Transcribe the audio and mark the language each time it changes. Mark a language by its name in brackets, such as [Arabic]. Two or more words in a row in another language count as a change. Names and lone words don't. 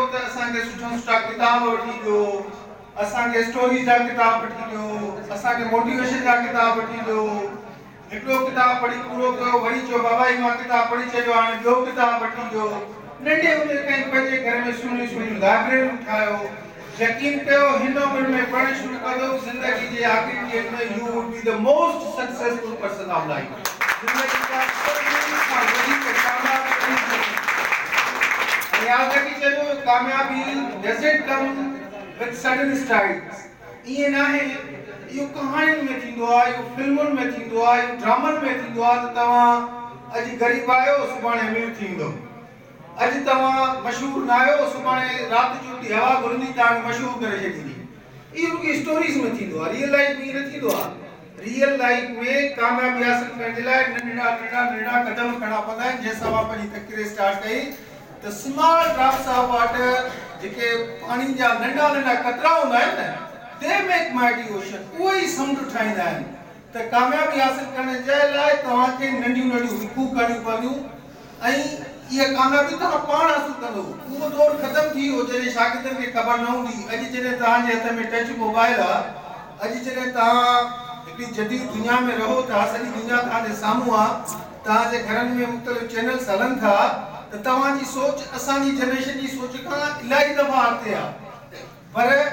[Sindhi] त असांखे सुठा सुठा किताब वठी ॾियो असांखे स्टोरी जा किताब वठी ॾियो असांखे मोटिवेशन जा किताब वठी ॾियो हिकिड़ो किताब पढ़ी पूरो कयो वरी चयो बाबा ही मां किताब पढ़ी छॾियो हाणे ॿियो किताब वठी ॾियो नंढे हूंदे खां पंहिंजे घर में सुहिणियूं सुहिणियूं लाइब्रेरियूं ठाहियो यकीन कयो हिन उमिरि में पढ़णु शुरू कंदो ज़िंदगी जे आख़िरी ॾींहंनि में [English] you would be the most successful person of life [Sindhi] ज़िंदगी जा सभिनी खां वधीक कामयाब यादि रखी छॾियो कामयाबी [English] doesn't come with sudden strides [Sindhi] ये ना है यो कहानियुनि में थींदो आहे यो फिल्मुनि में थींदो आहे यो ड्रामनि में थींदो आहे त तव्हां अॼु ग़रीब आहियो सुभाणे अमीर थींदो अॼु तव्हां मशहूर न आहियो सुभाणे राति जो ॾींहुं हवा घुरंदी तव्हांखे मशहूर करे छॾींदी इहो रुॻो स्टोरीज़ में थींदो आहे [English] real life [Sindhi] में न थींदो आहे [English] real life [Sindhi] में कामयाबी हासिल करण जे लाइ नंढा नंढा क़दम खणणा पवंदा आहिनि जंहिंसां मां पंहिंजी तकरीर स्टार्ट कई त [English] small drops of water [Sindhi] जेके पानी जा नंढा नंढा कतरा हूंदा आहिनि न [English] they make mighty ocean [Sindhi] उहे ई समुंड ठाहींदा आहिनि त कामयाबी हासिल करण जे लाइ तव्हांखे नंढियूं नंढियूं हिकूं करणियूं पवंदियूं ऐं इहा कामयाबी तव्हां पाण हासिल कंदो उहो दौर ख़तमु थी वियो जॾहिं शागिर्दनि खे ख़बर न हूंदी अॼु जॾहिं तव्हांजे हथ में [English] touch mobile [Sindhi] आहे अॼु जॾहिं तव्हां हिकिड़ी जदीद दुनिया में रहो था सॼी दुनिया तव्हांजे साम्हूं आहे तव्हांजे घरनि में मुख़्तलिफ़ चैनल्स हलनि था त तव्हांजी सोच असांजी जनरेशन जी सोच खां इलाही दफ़ा अॻिते आहे पर